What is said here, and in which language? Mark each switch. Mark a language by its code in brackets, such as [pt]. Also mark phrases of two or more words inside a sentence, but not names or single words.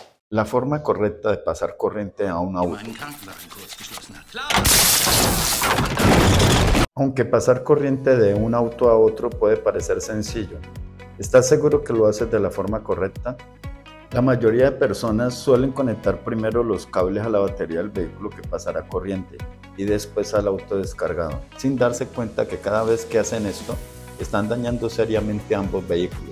[es] La forma correcta de pasar corriente a un [de] In [es] auto. [de] meinen Krankenwagen kurz geschlossen hat. Klar! [es] Aunque pasar corriente de un auto a otro puede parecer sencillo, ¿estás seguro que lo haces de la forma correcta? La mayoría de personas suelen conectar primero los cables a la batería del vehículo que pasará corriente y después al auto descargado, sin darse cuenta que cada vez que hacen esto, están dañando seriamente ambos vehículos.